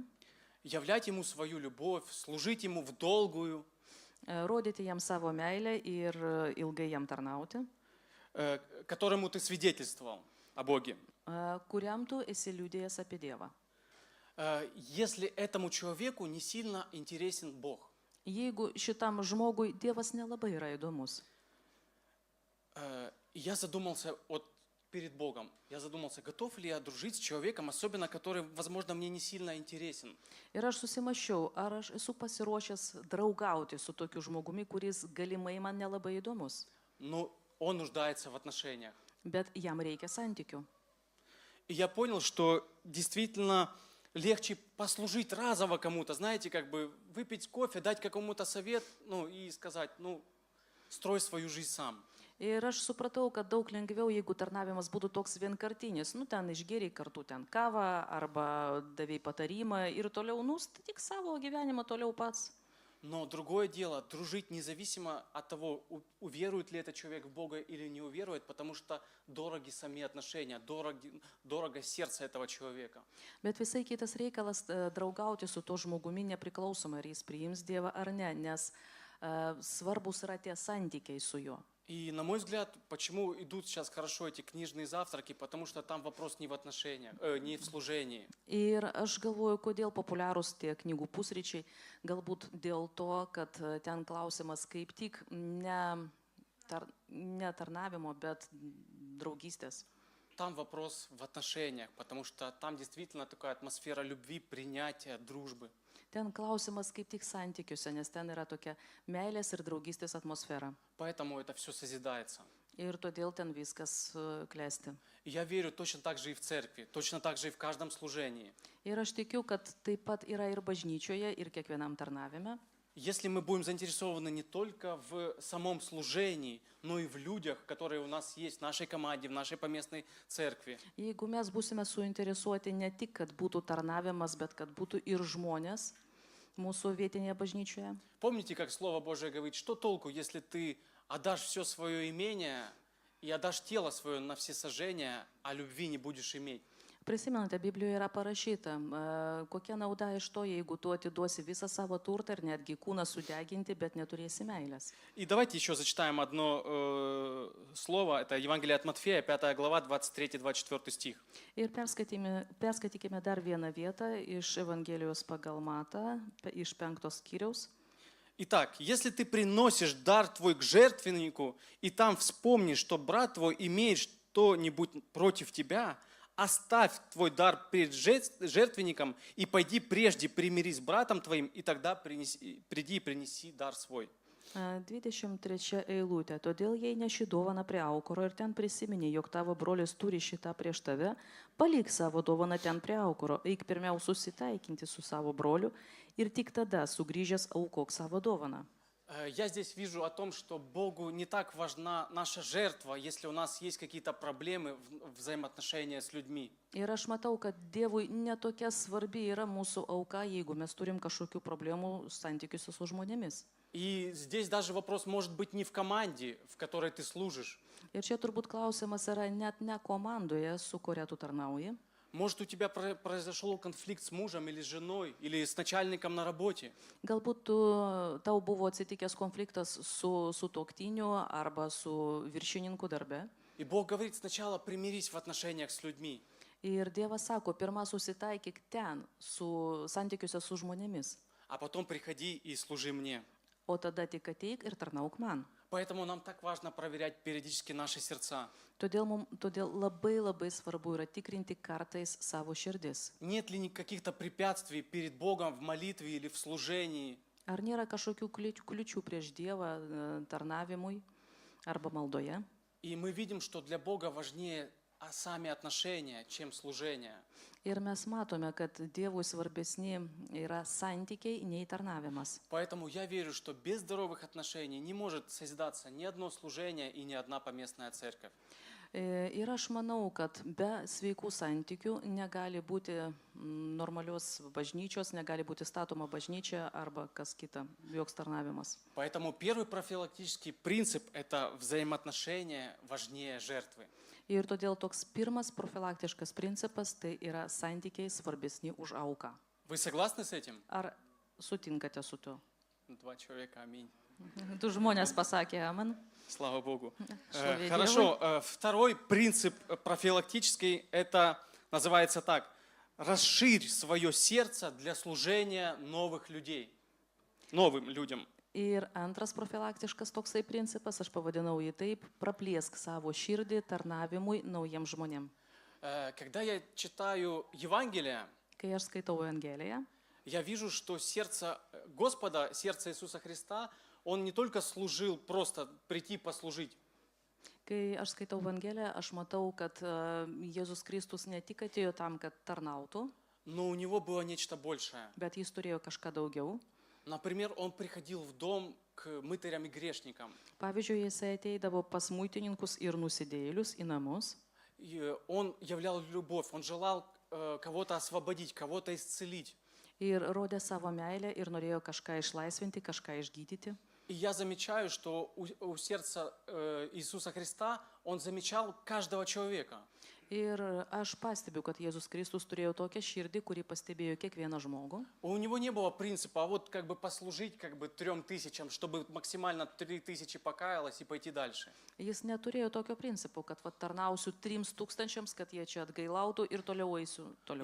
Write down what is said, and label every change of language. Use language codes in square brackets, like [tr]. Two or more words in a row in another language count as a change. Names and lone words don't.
[ru] являть ему свою любовь, служить ему в долгую, [lt] rodyti jam savo meilę ir ilgai jam tarnauti, [ru] которому ты свидетельствовал о Боге. [lt] kuriam tu esi liudėjęs apie Dievą. [ru] Если этому человеку не сильно интересен Бог. [lt] Jeigu šitam žmogui Dievas nelabai yra įdomus. [ru] Я задумался перед Богом. Я задумался, готов ли я дружить с человеком, особенно который, возможно, мне не сильно интересен. [lt] Ir aš susimaščiau, ar aš esu pasiruošęs draugauti su tokiu žmogumi, kuris galimai man nelabai įdomus. [ru] Но он нуждается в отношениях. [lt] Bet jam reikia santykių. [ru] И я понял, что действительно легче послужить разово кому-то, знаете, как бы выпить кофе, дать какому-то совет, ну и сказать, ну, строй свою жизнь сам. [lt] Ir aš supratau, kad daug lengviau, jeigu tarnavimas būtų toks vienkartinis. Nu, ten išgėriai kartu ten kavą arba davėjai patarimą ir toliau, nu, statyk savo gyvenimą toliau pats. [ru] Но другое дело, дружить независимо от того, уверует ли этот человек в Бога или не уверует, потому что дороги сами отношения, дорого сердце этого человека. [lt] Bet visai kitas reikalas draugauti su to žmogumi nepriklausomai, ar jis priims Dievą ar ne, nes svarbus yra tie santykiai su juo. [ru] И, на мой взгляд, почему идут сейчас хорошо эти книжные завтраки, потому что там вопрос не в отношениях, не в служении. [lt] Ir aš galvoju, kodėl populiarūs tie knygų pusryčiai, galbūt dėl to, kad ten klausimas kaip tik ne tarnavimo, bet draugystės. [ru] Там вопрос в отношениях, потому что там действительно такая атмосфера любви, принятия, дружбы. [lt] Ten klausimas kaip tik santykiuose, nes ten yra tokia meilės ir draugystės atmosfera. [ru] Поэтому это все созидается. [lt] Ir todėl ten viskas klesti. [ru] И я верю точно так же и в церкви, точно так же и в каждом служении. [lt] Ir aš tikiu, kad taip pat yra ir bažnyčioje, ir kiekvienam tarnavime. [ru] Если мы будем заинтересованы не только в самом служении, но и в людях, которые у нас есть в нашей команде, в нашей поместной церкви, [lt] Jeigu mes būsime suinteresuoti ne tik, kad būtų tarnavimas, bet kad būtų ir žmonės mūsų vietinėje bažnyčioje. [ru] помните, как Слово Божие говорит, что толку, если ты отдашь все свое имение и отдашь тело свое на всесожжение, а любви не будешь иметь? [lt] Prisimenate, Biblijoje yra parašyta, kokia nauda iš to, jeigu tu atiduosi visą savo turtą ir netgi kūną sudeginti, bet neturėsi meilės. [ru] И давайте еще зачитаем одно слово, это Евангелие от Матфея, 5 глава, 23-24 стих. [lt] Ir perskaitykime dar vieną vietą iš Evangelijos pagal Matą, iš 5 skyriaus. [ru] Итак, если ты приносишь дар твой к жертвеннику, и там вспомнишь, что брат твой имеет что-нибудь против тебя, оставь твой дар перед жертвенником и пойди прежде примирись с братом твоим, и тогда приди и принеси дар свой». [lt] 23 eilutė. Todėl jei neši dovaną prie aukuro ir ten prisimeni, jog tavo brolis turi šitą prieš tave, palik savo dovaną ten prie aukuro, eik pirmiau susitaikinti su savo broliu ir tik tada sugrįžęs aukok savo dovaną. [ru] Я здесь вижу о том, что Богу не так важна наша жертва, если у нас есть какие-то проблемы в взаимоотношениях с людьми. [lt] Ir aš matau, kad Dievui netokia svarbi yra mūsų auka, jeigu mes turim kažkokių problemų santykiuose su žmonėmis. [ru] И здесь даже вопрос может быть не в команде, в которой ты служишь. [lt] Ir čia turbūt klausimas yra net ne komandoje, su kuria tu tarnauji. [ru] Может, у тебя произошел конфликт с мужем или с женой, или с начальником на работе. [lt] Galbūt tau buvo atsitikęs konfliktas su sutuoktiniu arba su viršininku darbe. [ru] И Бог говорит, сначала примирись в отношениях с людьми, [lt] Ir Dievas sako, pirmą susitaikyk ten, santykiuose su žmonėmis, [ru] а потом приходи и служи мне. [lt] o tada tik ateik ir tarnauk man. [ru] Поэтому нам так важно проверять периодически наши сердца. [lt] Todėl labai svarbu yra tikrinti kartais savo širdis. [ru] Нет ли каких-то препятствий перед Богом в молитве или в служении? [lt] Ar nėra kažkokių kliučių prieš Dievą tarnavimui arba maldoje? [ru] И мы видим, что для Бога важнее сами отношения, чем служение. [lt] Ir mes matome, kad Dievui svarbesni yra santykiai nei tarnavimas. [ru] Поэтому я верю, что без здоровых отношений не может созидаться ни одно служение и ни одна поместная церковь. [lt] Ir aš manau, kad be sveikų santykių negali būti normalios bažnyčios, negali būti statoma bažnyčia arba kas kita, joks tarnavimas. [ru] Поэтому первый профилактический принцип – это взаимоотношения важнее жертвы. [lt] Ir todėl toks pirmas profilaktiškas principas tai yra santykiai svarbesni už auką. [ru] Вы согласны с этим? [lt] Ar sutinkate su tuo? [ru] 2 человека, аминь. [lt] Du žmonės pasakė amen. [ru] Слава Богу. Слава Хорошо, второй принцип профилактический – это называется так. Расширь свое сердце для служения новых людей, новым людям. [lt] Ir antras profilaktiškas toksai principas, aš pavadinau jį taip, praplėsk savo širdį tarnavimui naujiems žmonėms. [ru] Когда я читаю Евангелие, [lt] Kai aš skaitau Evangeliją, [ru] я вижу, что сердце Господа, сердце Иисуса Христа, Он не только служил, просто прийти послужить. [lt] kai aš skaitau Evangeliją, aš matau, kad Jėzus Kristus ne tik atėjo tam, kad tarnautų, [ru] Но у Него было нечто большее. [lt] bet jis turėjo kažką daugiau. [ru] Например, Он приходил в дом к мытарям и грешникам. [lt] Pavyzdžiui, jisai ateidavo pas muitininkus ir nusidėjėlius į namus. [ru] И Он являл любовь, Он желал кого-то освободить, кого-то исцелить. [lt] Ir rodė savo meilę ir norėjo kažką išlaisvinti, kažką išgydyti. [ru] И я замечаю, что у сердца Иисуса Христа Он замечал каждого человека. [lt] Ir aš pastebiu, kad Jėzus Kristus turėjo tokią širdį, kuri pastebėjo kiekvieną žmogų. [ru] У него не было принципа, а вот как бы послужить 3000, чтобы максимально 3000 покаялось и пойти дальше. [lt] Jis neturėjo tokio principo, kad tarnausiu 3000, kad jie čia atgailautų ir toliau eisiu toliau.